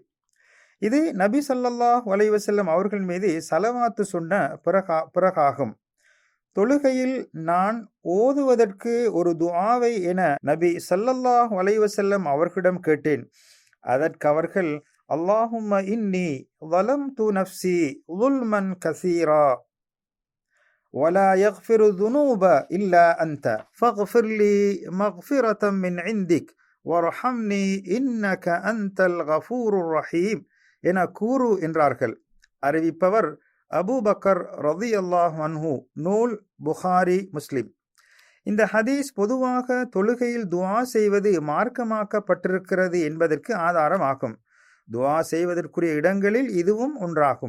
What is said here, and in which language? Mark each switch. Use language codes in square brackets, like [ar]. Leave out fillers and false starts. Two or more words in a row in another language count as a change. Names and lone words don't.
[ta] இது நபி [ar] صلى الله عليه وسلم [ta] அவர்கள் மீது ஸலவாத்து சொன்ன பிறகாகும். தொழுகையில் நான் ஓதுவதற்கு ஒரு துஆவை என நபி [ar] صلى الله عليه وسلم [ta] அவர்களிடம் கேட்டேன். அதற்கு அவர்கள், [ar] اللهم إني ظلمت نفسي ظلما كثيرا ولا يغفر الذنوب إلا أنت فاغفر لي مغفرة من عندك وارحمني إنك أنت الغفور الرحيم [ta] என கூறு என்றார்கள். அறிவிப்பவர் அபூபக்கர் [ar] رضي الله عنه. [ta] நூல் புகாரி, முஸ்லிம். இந்த ஹதீஸ் பொதுவாக தொழுகையில் துஆ செய்வது மார்க்கமாக்கப்பட்டிருக்கிறது என்பதற்கு ஆதாரமாகும். துஆ செய்வதற்குரிய இடங்களில் இதுவும் ஒன்றாகும்.